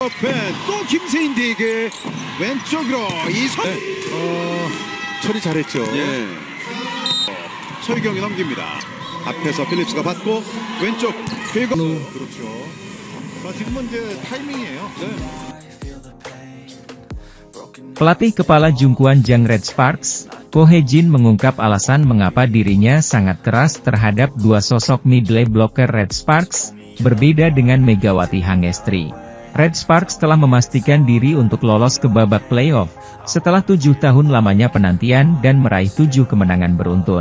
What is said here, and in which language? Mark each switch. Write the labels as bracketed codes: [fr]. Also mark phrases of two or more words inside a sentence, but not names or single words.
[ko] 옆에 또 김세인대에게 왼쪽으로 이선. 처리 잘했죠. 예. 서유경이 넘깁니다. 앞에서 필립스가 받고 왼쪽 궤거. 그렇죠. 지금은 이제 타이밍이에요. 네. [id] Pelatih kepala Jungkwon Jang Red Sparks, Ko Hye-jin mengungkap alasan mengapa dirinya sangat keras terhadap dua sosok [en] middle blocker [id] Red Sparks, berbeda dengan Megawati Hangestri. Red Sparks telah memastikan diri untuk lolos ke babak playoff, setelah 7 tahun lamanya penantian dan meraih 7 kemenangan beruntun.